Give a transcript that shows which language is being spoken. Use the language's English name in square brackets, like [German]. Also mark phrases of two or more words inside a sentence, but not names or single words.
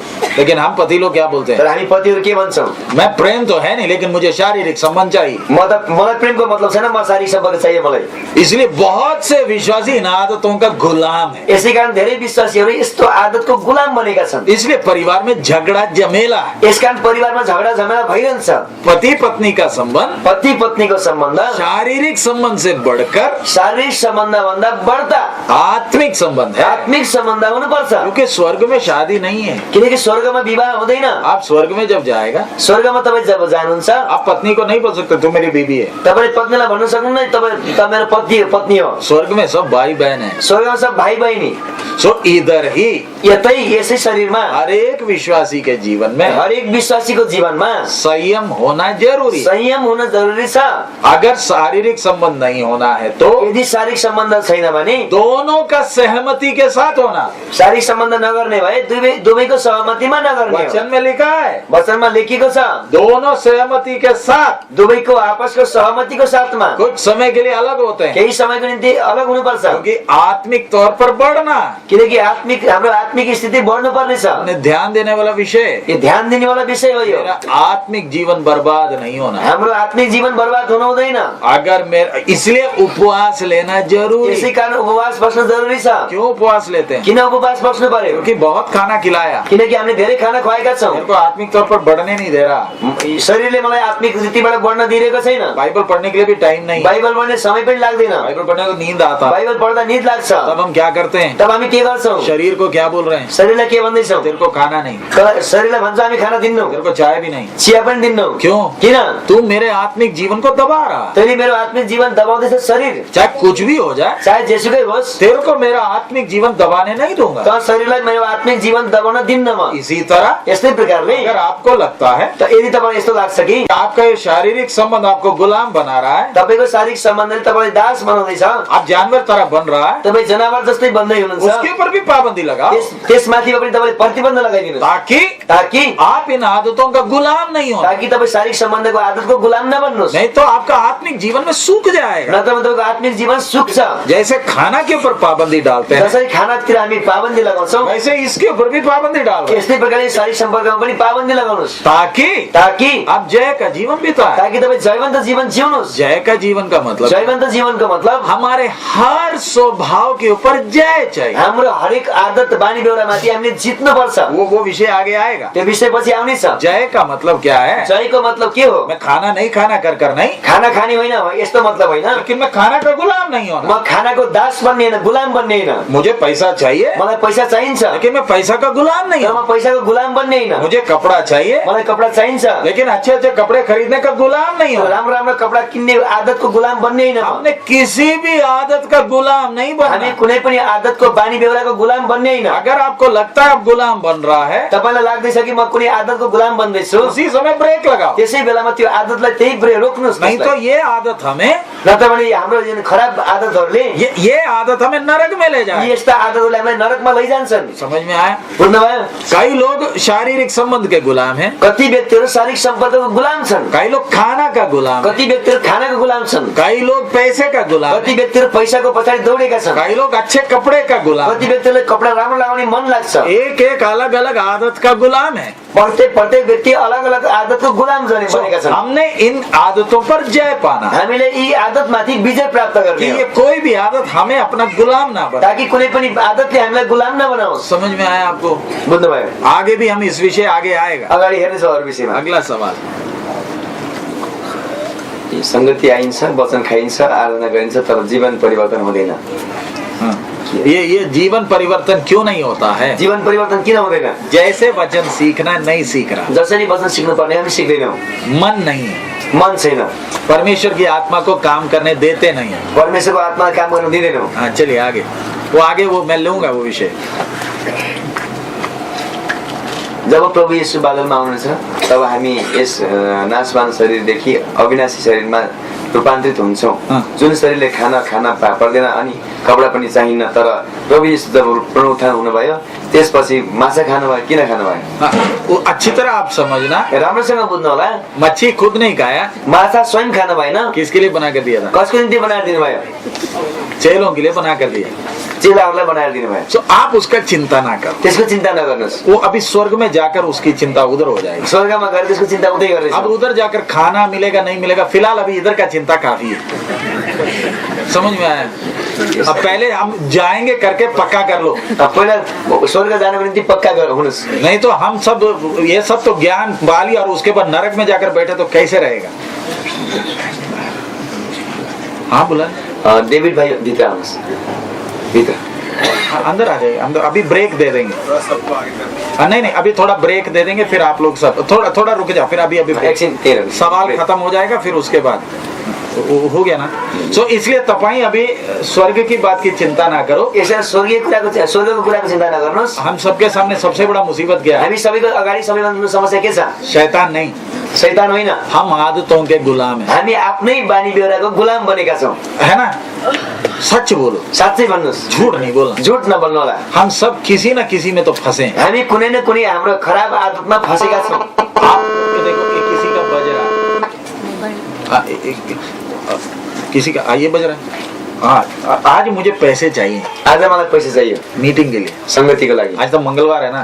[Hindi] लेकिन हम पति लोग क्या बोलते [Nepali] तर [Hindi] हैं? [Nepali] हामी पतिहरू के भन्छौँ? [Hindi] मैं प्रेम तो है नहीं, लेकिन मुझे शारीरिक संबंध चाहिए। [Nepali] मलाई प्रेमको मतलब छैन, म शारीरिक सम्पर्क चाहियो मलाई। [Hindi] इसलिए बहुत से विश्वासी इन आदतों का गुलाम है। [Nepali] यसै कारण धेरै विश्वासीहरू यस्तो आदतको गुलाम बनेका छन्। [Hindi] इसलिए परिवार में झगड़ा जमेला है। [Nepali] यसकारण परिवारमा झगडा झमेला भइरहन्छ। [Hindi] पति पत्नी का संबंध [Nepali] पति पत्नीको सम्बन्ध [Hindi] शारीरिक संबंध से बढ़कर [Nepali] शारीरिक सम्बन्ध भन्दा बढ्ता [Hindi] आत्मिक संबंध है। [Nepali] आत्मिक सम्बन्ध हुनुपर्छ। [Hindi] क्योंकि स्वर्ग में शादी नहीं है। [Nepali] किनकि स्वर्गमा विवाह हुँदैन। [Hindi] आप स्वर्ग में जब जाएगा, [Nepali] स्वर्गमा तपाईँ जब जानुहुन्छ, [Hindi] आप पत्नी को नहीं बोल सकते तू मेरी बीवी है। [Nepali] तपाईले पत्नीलाई भन्न सक्नुहुन्न तपाईँ मेरो पत्नी हो। [Hindi] स्वर्ग में सब भाई बहन है। [Nepali] स्वर्गमा सब भाइ बहिनी। [Hindi] सो इधर ही [Nepali] यतै यसै शरीरमा [Hindi] हर एक विश्वासी के जीवन में [Nepali] हरेक विश्वासीको जीवनमा [Hindi] संयम होना जरूरी। [Nepali] संयम हुन जरुरी छ। [Hindi] अगर शारीरिक संबंध नहीं होना है तो [Nepali] यदि शारीरिक सम्बन्ध छैन भने, [Hindi] दोनों का सहमति के साथ होना। [Nepali] शारीरिक सम्बन्ध नगर्ने भए दुवैको सहमतिमा नगर्ने हो। [Hindi] वचन में लिखा है, [Nepali] वचनमा लेखिएको छ, [Hindi] दोनों सहमति के साथ। [Nepali] दुवैको आपसको सहमतिको साथमा। [Hindi] कुछ समय के लिए अलग होते हैं, [Nepali] केही समयको निम्ति अलग हुनुपर्छ। [Hindi] क्योंकि आत्मिक तौर पर बढ़ना, [Nepali] किनकि हाम्रो आत्मिक स्थिति बढ्नु पर्नेछ। [Hindi] हमने ध्यान देने वाला विषय, [Nepali] यो ध्यान दिने वाला विषय हो। यो [Hindi] मेरा आत्मिक जीवन बर्बाद नहीं होना। [Nepali] हाम्रो आत्मिक जीवन बर्बाद हुन हुँदैन। [Hindi] अगर मेरा, इसलिए उपवास लेना जरूरी। [Nepali] यसै कारण उपवास बस्न जरुरी छ। [Hindi] क्यों उपवास लेते हैं? [Nepali] किन उपवास बस्नु पर्यो [Hindi] क्योंकि बहुत खाना खिलाया, [Nepali] किनकि हामीले धेरै खाना खुवाएका छौँ। [Hindi] मेरे को आत्मिक तौर पर बढ़ने नहीं दे रहा, [Nepali] शरीरले मलाई आत्मिक रीतिबाट बढ्न दिइरहेको छैन। [Hindi] बाइबल पढ़ने के लिए भी टाइम नहीं, [Nepali] बाइबल पढ्ने समय पनि लाग्दैन। [Hindi] बाइबल पढ़ने को नींद आता, [Nepali] बाइबल पढ्दा निद लाग्छ। [Hindi] तब हम क्या करते हैं? [Nepali] तब हामी के गर्छौँ? [Hindi] शरीर को क्या बोल रहे हैं? [Nepali] शरीरलाई के भन्दैछौँ? [Hindi] तेरे को खाना नहीं, [Nepali] शरीरलाई भन्छ हामी खाना दिन्नौ, [Hindi] तेरे को चाय भी नहीं। [Nepali] चिया पनि दिन्नौ। [Hindi] क्यों? [Nepali] किन? [Hindi] तू मेरे आत्मिक जीवन को दबा रहा, [Nepali] तैँले मेरो आत्मिक जीवन दबाउँदैछ शरीर। [Hindi] चाहे कुछ भी हो जाए, [Nepali] चाहे जेसुकै होस्, [Hindi] तेरे को मेरा आत्मिक जीवन दबाने नहीं दूंगा। [Nepali] त शरीरलाई मेरो आत्मिक जीवन दबाउन दिन्न म। [Hindi] इसी तरह [Nepali] यस्तै प्रकारले [Hindi] अगर आपको लगता है [Nepali] त यदि तपाईलाई यस्तो लाग्छ कि [Hindi] आपका ये शारीरिक संबंध आपको गुलाम बना रहा है, [Nepali] तपाईको शारीरिक सम्बन्धले तपाईलाई दास बनाउँदैछ, [Hindi] आप जानवर तरह बन रहा है, [Nepali] तपाई जनावर जस्तै बन्दै हुनुहुन्छ, [Hindi] उसके ऊपर भी पाबंदी लगाओ, [Nepali] त्यसमाथिमा पनि तपाईले प्रतिबन्ध लगाइदिनुहोस्, [Hindi] ताकि आप इन आदतों का गुलाम नहीं हो, [Nepali] ताकि तपाईँ शारीरिक सम्बन्धको आदतको गुलाम नबन्नुहोस्। [Hindi] नहीं तो आपका आत्मिक जीवन में सूख जाएगा। [Nepali] नत्र तपाईँको आत्मिक जीवन सुक्छ। [Hindi] जैसे खाना के ऊपर पाबंदी डालते हैं, [Nepali] जसरी खानातिर हामी पाबन्दी लगाउँछौँ, [Hindi] वैसे इसके ऊपर भी पाबंदी डालो, [Nepali] यस्तै प्रकारले शारीरिक सम्पर्कमा पनि पाबन्दी लगाउनुहोस्, [Hindi] ताकि आप जय का जीवन बिताए। [Nepali] ताकि तपाईँ जयवन्त जीवन जिउनुहोस्। [Hindi] जय का जीवन का मतलब [Nepali] जयवन्त जीवनको मतलब [Hindi] हमारे हर स्वभाव के ऊपर जय चाहिए। [Nepali] हाम्रो हरेक आदत बानी बेहोरामाथि हामीले जित्नुपर्छ। [Hindi] वो विषय आगे आएगा। [Nepali] त्यो विषय पछि आउनेछ। [Hindi] जय का मतलब क्या है? [Nepali] जयको मतलब के हो? [Hindi] मैं खाना नहीं खाना कर नहीं, [Nepali] खाना खाने होइन, यस्तो मतलब होइन, [Hindi] लेकिन मैं खाना का गुलाम नहीं होना। [Nepali] म खानाको दास बन्ने होइन, गुलाम बन्ने होइन। [Hindi] मुझे पैसा चाहिए, [Nepali] मलाई पैसा चाहिन्छ, [Hindi] लेकिन मैं पैसा का गुलाम नहीं [Nepali] तर [Hindi] हूँ। [Nepali] म पैसाको गुलाम बन्ने होइन। [Hindi] मुझे कपड़ा चाहिए, [Nepali] मलाई कपडा चाहिन्छ, [Hindi] लेकिन अच्छे अच्छे कपड़े खरीदने का गुलाम नहीं हूँ। [Nepali] राम्रो राम्रो कपडा किन्ने आदतको गुलाम बन्ने होइन। [Hindi] हमने किसी भी आदत का गुलाम नहीं [Nepali] हामी [Hindi] बनना। [Nepali] कुनै पनि आदतको बानी बेहोराको गुलाम बन्ने होइन। [Hindi] अगर आपको लगता है आप गुलाम बन रहा है, [Nepali] तपाईलाई लाग्दैछ कि म कुनै आदतको गुलाम बन्दैछु, [Hindi] उसी समय ब्रेक लगाओ, [Nepali] त्यसै बेलामा त्यो आदतलाई त्यही रोक्नुहोस्। [Hindi] नहीं तो ये आदत हमें [Nepali] नत्र भने हाम्रो जुन खराब आदतहरूले, [Hindi] ये आदत हमें नरक में ले जाए। [Nepali] यस्ता आदतहरूले हामीलाई नरकमा लैजान्छन्। [Hindi] समझ में आया? [Nepali] बुझ्नुभयो? [Hindi] कई लोग शारीरिक संबंध के गुलाम हैं, [Nepali] कति व्यक्तिहरू शारीरिक सम्पर्कको गुलाम छन्, [Hindi] कई लोग खाना का गुलाम हैं, [Nepali] कति व्यक्तिहरू खानाको गुलाम छन्, [Hindi] कई लोग पैसे का गुलाम [Nepali] कति [Hindi] हैं, [Nepali] व्यक्तिहरू पैसाको पछाडि दौडेका छन्, [Hindi] कई लोग अच्छे कपड़े का गुलाम [Nepali] कति [Hindi] हैं। [Nepali] व्यक्तिहरूले कपडा राम्रो लगाउने मन लाग्छ। [Hindi] एक एक अलग अलग आदत का गुलाम है। [Nepali] प्रत्येक व्यक्ति अलग अलग आदतको गुलाम बनेका छन्। [Hindi] हमने इन आदतों पर जय पाना, [Nepali] हामीले यी आदतमाथि विजय प्राप्त [Hindi] कि [Nepali] गर्ने [Hindi] ये [Nepali] हो, [Hindi] कोई भी आदत हमें अपना गुलाम ना बना। [Nepali] ताकि कुनै पनि आदतले हामीलाई गुलाम नबनाओस्। [Hindi] समझ में आया आपको? [Nepali] बुझ्नुभयो? [Hindi] आगे भी हम इस विषय आगे आएगा। [Nepali] अगाडि हेर्नेछौँ अरू विषयमा। [Hindi] अगला सवाल। [Nepali] संगति आइन्छ, वचन खाइन्छ, आराधना गरिन्छ, तर जीवन परिवर्तन हुँदैन। [Hindi] हाँ। ये जीवन परिवर्तन क्यों नहीं होता है? [Nepali] जीवन परिवर्तन किन हुँदैन? [Hindi] जैसे वचन सीखना नहीं सीख रहा, [Nepali] जसरी वचन सिक्नु पर्ने हामी सिक्दैनौँ, [Hindi] मन नहीं है, [Nepali] मन छैन, [Hindi] परमेश्वर की आत्मा को काम करने देते नहीं है। [Nepali] परमेश्वरको आत्मा काम गर्न दिँदैनौँ। [Hindi] हाँ, चलिए आगे। वो मैं लूंगा वो विषय। [Nepali] जब प्रभु येशू बादलमा आउनुहुन्छ, तब हामी यस नाशवान शरीरदेखि अविनाशी शरीरमा रूपान्तरित हुन्छौँ, जुन शरीरले खाना पर्दैन अनि कपडा पनि चाहिन्न। तर प्रभु येशू जब पुनरुत्थान हुनुभयो, त्यसपछि माछा खानुभयो। किन खानुभयो? [Hindi] वो अच्छी तरह आप समझना, [Nepali] राम्रोसँग बुझ्नु होला। [Hindi] मच्छी खुद नहीं खाया, [Nepali] माछा स्वयं खानु भएन, [Hindi] किसके लिए बना कर दिया था? [Nepali] कसको निम्ति बनाएर दिनुभयो? [Hindi] चेलों के लिए बना कर दिया। [Nepali] चेलाहरूलाई बनाएर दिनुभयो। [Hindi] तो आप उसका चिंता ना करो, [Nepali] त्यसको चिन्ता नगर्नुहोस्। [Hindi] वो अभी स्वर्ग में जाकर उसकी चिंता उधर हो जाएगी। [Nepali] स्वर्गमा गएर त्यसको चिन्ता उतै गर्नेछ। [Hindi] अब उधर जाकर खाना मिलेगा नहीं मिलेगा, फिलहाल अभी इधर का चिंता काफी है। समझ में आया? अब पहले हम जाएंगे करके पक्का कर लो। [Nepali] पहिला स्वर्ग जानको निम्ति पक्का हुनुहोस्, [Hindi] नहीं तो हम सब ये सब तो ज्ञान बाली और उसके बाद नरक में जाकर बैठे तो कैसे रहेगा? हाँ बोला। [Nepali] डेभिड भाइ भित्र आउनुहोस्, भित्र [Hindi] अंदर आ जाइए, अंदर। अभी ब्रेक दे देंगे। नहीं, अभी थोड़ा ब्रेक दे देंगे, फिर आप लोग सब थोड़ा रुक जाओ, फिर अभी [Nepali] एकछिन तेरो [Hindi] सवाल खत्म हो जाएगा, फिर उसके बाद हो गया ना। सो इसलिए तपाईं अभी स्वर्ग की बात की चिंता ना करो। [Nepali] यसरी स्वर्गको कुराको चिन्ता नगर्नुहोस्। [Hindi] हम सबके सामने सबसे बड़ा मुसीबत क्या है? [Nepali] हामी सबैको अगाडि सबैभन्दा समस्या के छ? [Hindi] शैतान नहीं, [Nepali] शैतान होइन, [Hindi] हम आदतों के गुलाम हैं। [Nepali] हामी आफ्नै बानी बेहोराको गुलाम बनेका छौँ, [Hindi] है ना? सच बोलो, [Nepali] साँच्चै भन्नुहोस्, [Hindi] झूठ नहीं बोलना। [Nepali] झुट नबोल्नु होला। [Hindi] हम सब किसी न किसी में तो फंसे हैं। [Nepali] हामी कुनै न कुनै हाम्रो खराब आदतमा फँसेका छौँ। [Hindi] आप देखो, किसी का बज रहा है, किसी का ये बज रहा है। हाँ, आज मुझे पैसे चाहिए, [Nepali] आज मलाई पैसा चाहियो [Hindi] मीटिंग के लिए, [Nepali] संगतिको लागि। [Hindi] आज तो मंगलवार है ना,